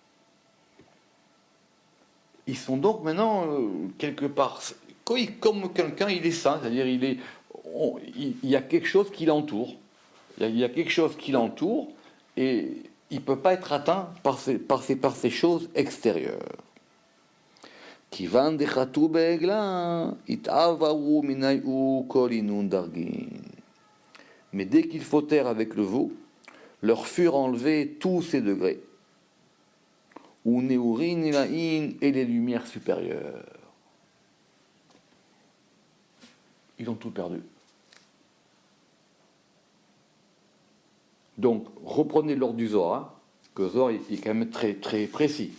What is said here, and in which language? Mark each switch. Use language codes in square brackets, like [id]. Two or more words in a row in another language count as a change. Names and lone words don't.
[fr] Ils sont donc maintenant, quelque part, comme quelqu'un, il est saint, c'est-à-dire il y a quelque chose qui l'entoure. Il y a quelque chose qui l'entoure et il ne peut pas être atteint par ces choses extérieures. [arc] כיון דחטו בעגלא, אתעברו מינייהו כל אינון דרגין. [fr] Mais dès qu'ils fautèrent avec le veau, leur furent enlevés tous ces degrés. [arc] ונהורין עילאין [fr] et les lumières supérieures. Ils ont tout perdu. Donc, reprenez l'ordre du Zohar, que le Zohar est quand même très, très précis.